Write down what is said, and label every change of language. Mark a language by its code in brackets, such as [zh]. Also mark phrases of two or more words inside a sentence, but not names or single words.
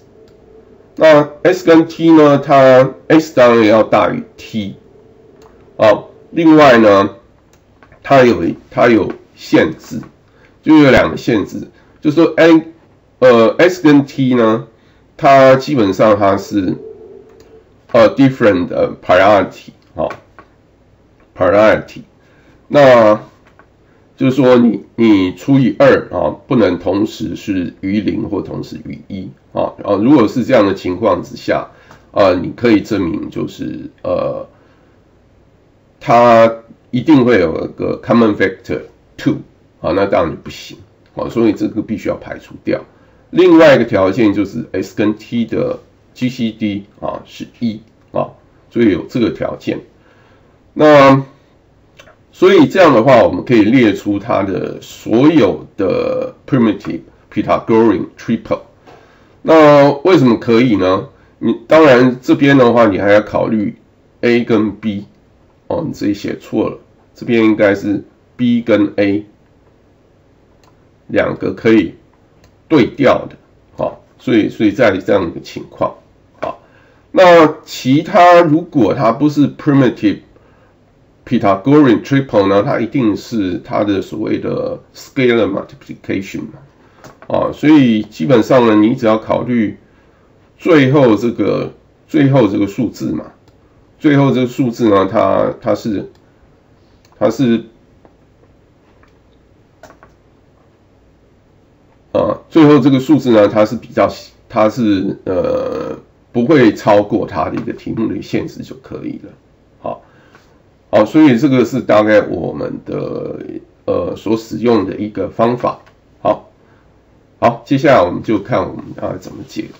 [zh] 那 x 跟 t 呢，它 x 當然要大於 t， 另外呢，它有限制，就有2個限制，就是說 x 跟 t 呢，它基本上它是 [en] different priority， [zh] priority，那就是說你除以2不能同時是余0或同时余1如果是這樣的情況之下你可以證明就是它一定會有一個 [en] common factor [zh] 2那當然就不行所以這個必須要排除掉。另外一個條件就是 x 跟 t 的 GCD 是1所以有這個條件。那所以這樣的話，我們可以列出它的所有的 [en] primitive Pythagorean triple。 [zh] 那為什麼可以呢？當然這邊的話，你還要考慮 A 跟 B。你這裡寫錯了，這邊應該是 B 跟 A 兩個可以對調的。所以在這樣一個情況。那其他如果它不是 [en] primitive Pythagorean triple [zh] 呢，它一定是它的所謂的 [en] scalar multiplication [zh] 嘛，所以基本上呢，你只要考慮最後這個數字嘛，最後這個數字呢，它是最後這個數字呢，它是不會超過它的一個題目的限制就可以了。好，所以這個是大概我們的所使用的一個方法。好，接下來我們就看我們怎麼解的。